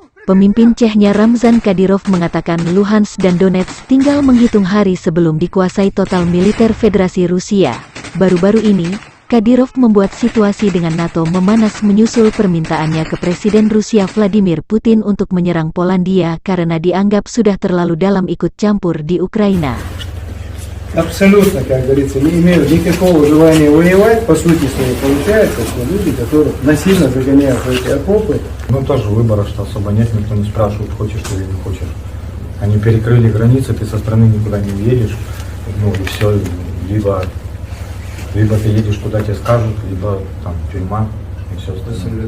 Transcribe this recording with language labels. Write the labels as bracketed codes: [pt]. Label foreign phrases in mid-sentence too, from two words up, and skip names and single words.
[id] Pemimpin Chechnya Ramzan Kadyrov mengatakan Luhansk dan Donetsk tinggal menghitung hari sebelum dikuasai total militer Federasi Rusia. Baru-baru ini, Kadyrov membuat situasi dengan NATO memanas menyusul permintaannya ke Presiden Rusia Vladimir Putin untuk menyerang Polandia karena dianggap sudah terlalu dalam ikut campur di Ukraina. [ru] Абсолютно, как говорится, не имеют никакого желания воевать, по сути своей получается, что люди, которых насильно загоняют в эти окопы. Ну тоже выбора, что особо нет, никто не спрашивает, хочешь ты или не хочешь. Они перекрыли границы, ты со страны никуда не уедешь, ну и все, либо ты едешь, куда тебе скажут, либо там тюрьма и все остальное.